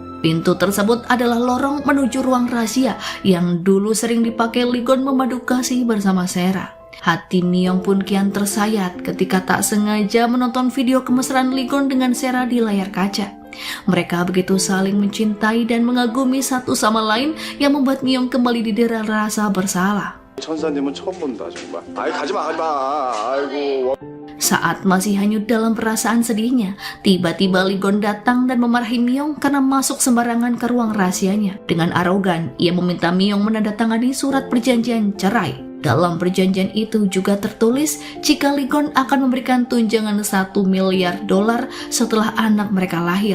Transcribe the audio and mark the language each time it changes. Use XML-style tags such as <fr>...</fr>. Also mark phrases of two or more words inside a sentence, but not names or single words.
<id>Pintu tersebut adalah lorong menuju ruang rahasia yang dulu sering dipakai Ligon memadu kasih bersama Sera. Hati Myung pun kian tersayat ketika tak sengaja menonton video kemesraan Ligon dengan Sera di layar kaca. Mereka begitu saling mencintai dan mengagumi satu sama lain yang membuat Myung kembali didera rasa bersalah.</id> <ko>천사님은 처음 본다 정말. 아이 가지마. 아이고.</ko> <id>Saat masih hanyut dalam perasaan sedihnya, tiba-tiba Ligon datang dan memarahi Myung karena masuk sembarangan ke ruang rahasianya. Dengan arogan, ia meminta Myung menandatangani surat perjanjian cerai. Dalam perjanjian itu juga tertulis jika Ligon akan memberikan tunjangan $1 miliar setelah anak mereka lahir.</id>